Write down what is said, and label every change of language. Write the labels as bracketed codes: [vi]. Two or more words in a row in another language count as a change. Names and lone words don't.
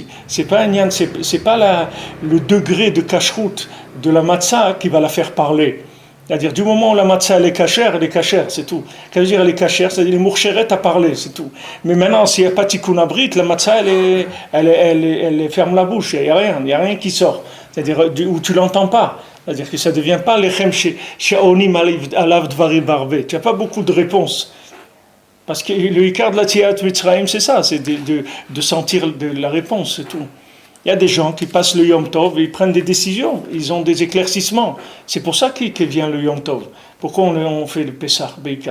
[fr] C'est pas le degré de kashrut de la matzah qui va la faire parler. C'est-à-dire, du moment où la matzah elle est cachère, c'est tout. Ça veut dire elle est cachère, c'est-à-dire les mourcheret à parler, c'est tout. Mais maintenant, s'il n'y a pas [he] tikkun abrit, [fr] la matzah elle ferme la bouche, il n'y a rien qui sort. C'est-à-dire, où tu l'entends pas. C'est-à-dire que ça ne devient pas [he] lechem she'onim alav dvarim arbe. [fr] Tu n'as pas beaucoup de réponses. Parce que le ikar de la [he] Tziat Mitzrayim, [fr] c'est ça, c'est de sentir la réponse, c'est tout. Il y a des gens qui passent le Yom Tov et ils prennent des décisions, ils ont des éclaircissements. C'est pour ça qu'il vient le Yom Tov. Pourquoi on fait le Pessah, Beikar?